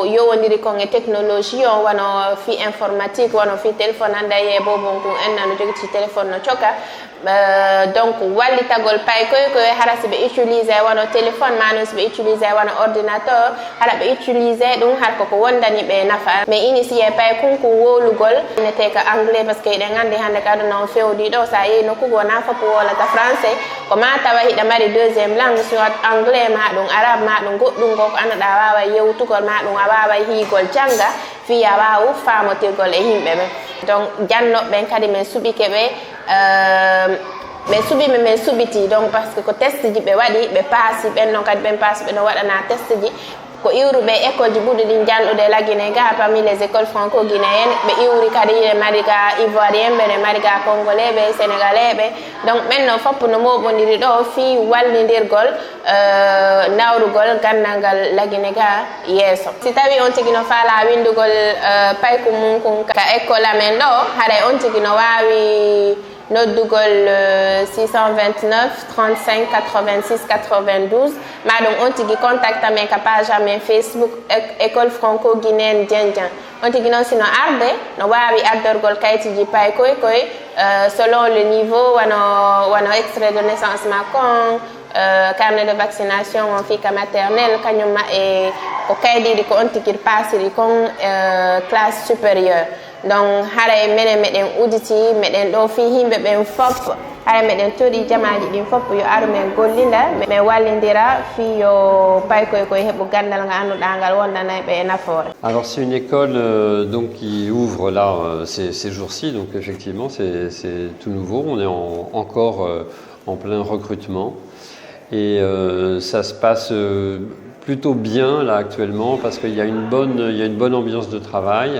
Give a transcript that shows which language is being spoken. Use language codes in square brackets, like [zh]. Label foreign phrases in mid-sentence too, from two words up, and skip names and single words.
[ff] yowodiri kon e technologie on wano fi informatique wano fi téléphone hannde a yiye bobon kum enna no jogiti téléphone no coka donc wallitagol pay koye hara si ɓe utilisé wano téléphone manon si ɓe utilisé wano ordinateur hara ɓe utilisé ɗum har koko wondani ɓe nafa [fr] mais initié [ff] pay kunkum wolugol inete ka anglais [fr] par ce que [ff] eɗen anndi hannde ka aduna on fewɗi ɗo sa yehi nokkugo na foppo wolata français ko ma tawa hiɗa mari [fr] deuxiéme langue soit anglais [ff] ma ɗum arabe ma ɗum goɗɗum go ko annduɗa a wawa yewtugol ma ɗum a wawa hiigol janga fi a wawa famotirgol e yimɓe ɓen donc jannoɓe ɓen kadi min suɓike ɓe ɓe suɓimi min suɓiti [fr] donc par ce que [ff] ko test ji ɓe waɗi ɓe paasi ɓen noon kadi ɓen paasi ɓe no waɗana test ji ko iwruɓe école ji ɓuuri ɗin janɗude lagine ga [fr] parmi les écoles franco guinéennes [ff] ɓe iwri kadi ine mari ga ivoirien ɓe ne mari ga congolais ɓe sénégalais ɓe donc ɓen no foppo no moɓodiri ɗo fi wallidirgol nawrugol gandal ngal lagine ga yeeso si tawi on tigi no faala windugol payku mum kun ka école amen ɗo haray on tigi no wawi noddugol 629 35 86 92 maɗum on tigi contact amen ka page amen Facebook école franco guinéenne Diendien on tigi noon sino arde no wawi addorgol kayitiji pay koye [fr] selon le niveau [ff] wano [fr] extrait de naissance [ff] makon [fr] carnet de vaccination [ff] on fika maternelle kañumma e ko kaydiɗi ko on tigi pasiri kon [fr] classe supérieure [ff] donc haray minen meɗen uditi meɗen ɗo fi yimɓe ɓen fop haray meɗen toɗi jamaji ɗin fop yo aru men gollinda min wallidira fi yo pay koye heɓu gandal ngal annduɗa ngal wondanay ɓe e nafoore. [fr] Alors c'est une école donc qui ouvre là ces jours-ci, donc effectivement c'est tout nouveau, on est encore en plein recrutement et ça se passe plutôt bien là actuellement parce qu'il y a une bonne ambiance de travail.